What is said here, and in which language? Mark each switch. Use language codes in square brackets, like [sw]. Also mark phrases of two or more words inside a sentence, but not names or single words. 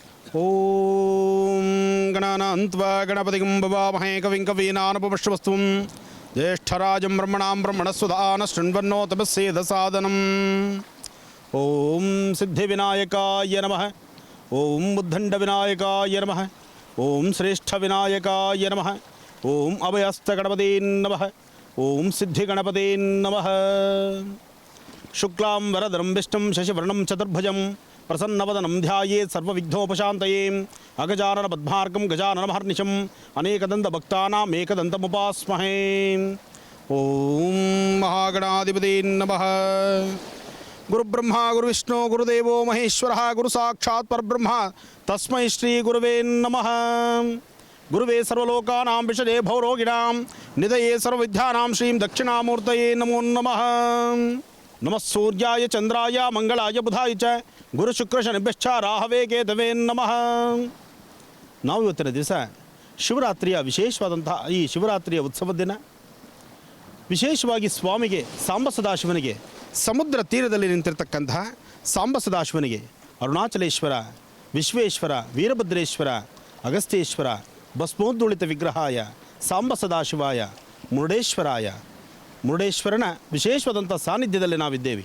[sa] ಓಂ ಗಣಾನಾಂತ್ವಾ ಗಣಪತಿಂ ಭವಾಮಹೇ ಕವಿಂ ಕವೀನಾನುಪಮಶ್ರವಸ್ತುಂ ಜ್ಯೇಷ್ಠರಾಜಂ ಬ್ರಹ್ಮಣಾಂ ಬ್ರಹ್ಮಣಸ್ವಧಾನ ಶೃಣ್ವನ್ನೋ ತಪಸ್ಸೇದ ಸಾಧನಂ. ಓಂ ಸಿದ್ಧಿವಿನಾಯಕಾಯ ನಮಃ. ಓಂ ಉದ್ದಂಡವಿನಾಯಕಾಯ ನಮಃ. ಓಂ ಶ್ರೇಷ್ಠವಿನಾಯಕಾಯ ನಮಃ. ಓಂ ಅಭಯಸ್ಥಗಣಪತೀ ನಮಃ. ಓಂ ಸಿದ್ಧಿಗಣಪತೀ ನಮಃ. ಶುಕ್ಲಾಂ ವರದರಂ ವಿಷ್ಣುಂ ಶಶಿವರ್ಣಂ ಚತುರ್ಭುಜಂ ಪ್ರಸನ್ನವದನಂ ಧ್ಯಾಯೇತ್ ಸರ್ವವಿಘ್ನೋಪಶಾಂತಯೇ. ಅಗಜಾನನ ಪದ್ಮಾರ್ಕಂ ಗಜಾನನಮಹರ್ನಿಶಂ ಅನೇಕದಂತ ಭಕ್ತಾನಾಂ ಏಕದಂತಮುಪಾಸ್ಮಹೇ. ಓಂ ಮಹಾಗಣಾಧಿಪತಿ ನಮಃ. ಗುರುಬ್ರಹ್ಮ ಗುರುವಿಷ್ಣು ಗುರುದೇವೋ ಮಹೇಶ್ವರ ಗುರು ಸಾಕ್ಷಾತ್ ಪರಬ್ರಹ್ಮ ತಸ್ಮೈ ಶ್ರೀ ಗುರುವೇ ನಮಃ. ಗುರುವೇ ಸರ್ವಲೋಕಾನಾಂ ವಿಷಜೇ ಭವರೋಗಿಣಾಂ ನಿಧಯೇ ಸರ್ವವಿದ್ಯಾನಾಂ ಶ್ರೀಂ ದಕ್ಷಿಣಾಮೂರ್ತಯೇ ನಮೋ ನಮಃ. ನಮಃ ಸೂರ್ಯಾಯ ಚಂದ್ರಾಯ ಮಂಗಳಾಯ ಬುಧಾಯ ಚ ಗುರು ಶುಕ್ರ ಶನಿಭ್ಯಶ್ಚ ರಾಹವೇ ಕೇತವೇ ನಮಃ. [kn] ನಾವು ಇವತ್ತಿನ ದಿವಸ ಶಿವರಾತ್ರಿಯ ವಿಶೇಷವಾದಂತಹ ಈ ಶಿವರಾತ್ರಿಯ ಉತ್ಸವದ ದಿನ ವಿಶೇಷವಾಗಿ ಸ್ವಾಮಿಗೆ ಸಾಂಬ ಸದಾಶಿವನಿಗೆ ಸಮುದ್ರ ತೀರದಲ್ಲಿ ನಿಂತಿರ್ತಕ್ಕಂತಹ ಸಾಂಬ ಸದಾಶಿವನಿಗೆ ಅರುಣಾಚಲೇಶ್ವರ, ವಿಶ್ವೇಶ್ವರ, ವೀರಭದ್ರೇಶ್ವರ, ಅಗಸ್ತ್ಯೇಶ್ವರ, ಭಸ್ಮೋದ್ದುಳಿತ ವಿಗ್ರಹಾಯ ಸಾಂಬ ಸದಾಶಿವಾಯ ಮುರುಡೇಶ್ವರಾಯ ಮುರುಡೇಶ್ವರನ ವಿಶೇಷವಾದಂಥ ಸಾನ್ನಿಧ್ಯದಲ್ಲಿ ನಾವಿದ್ದೇವೆ.